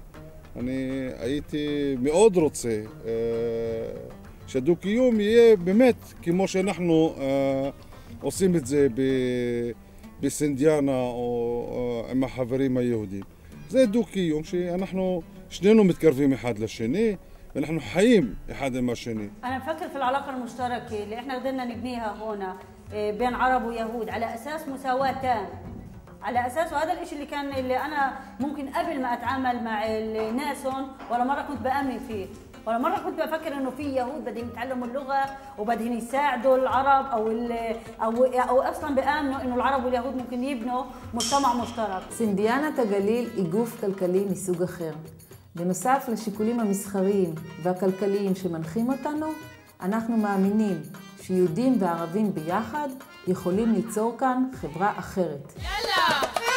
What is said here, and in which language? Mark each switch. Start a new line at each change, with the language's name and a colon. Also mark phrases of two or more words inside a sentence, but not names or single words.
Hebrew: אני הייתי מאוד רוצה שהדו-קיום יהיה באמת כמו שאנחנו עושים את זה בסינדיאנה או עם החברים היהודים. זה דו-קיום שאנחנו שנינו מתקרבים אחד לשני ואנחנו חיים אחד עם השני.
Arabic: أنا بفكر في العلاقة المشتركة اللي إحنا قدرنا نبنيها هنا بين عرب ويهود على أساس مساواة تام. على أساس وهذا الإشي اللي أنا ممكن قبل ما أتعامل مع الناس هون ولا مرة كنت بأمن فيه. ولا مرة كنت بفكر إنه في يهود بدهم يتعلموا اللغة وبدهم يساعدوا العرب أو أصلاً بآمنوا إنه العرب واليهود ممكن يبنوا مجتمع مشترك.
Hebrew: סינדיאנת הגליל היא גוף כלכלי מסוג אחר. בנוסף לשיקולים המסחריים והכלכליים שמנחים אותנו, אנחנו מאמינים שיהודים וערבים ביחד יכולים ליצור כאן חברה אחרת. יאללה!